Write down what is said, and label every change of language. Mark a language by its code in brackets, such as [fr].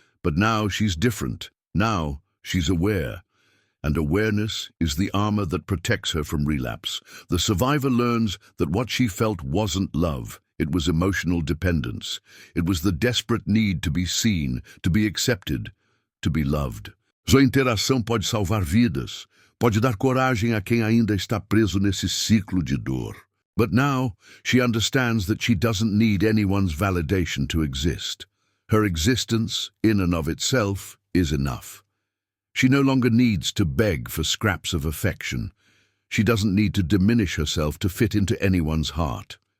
[en] But now she's different. Now she's aware. And awareness is the armor that protects her from relapse. The survivor learns that what she felt wasn't love. It was emotional dependence. It was the desperate need to be seen, to be accepted, to be loved. [pt] Sua interação pode salvar vidas, pode dar coragem a quem ainda está preso nesse ciclo de dor. [en] But now, she understands that she doesn't need anyone's validation to exist. Her existence, in and of itself, is enough. She no longer needs to beg for scraps of affection. She doesn't need to diminish herself to fit into anyone's heart.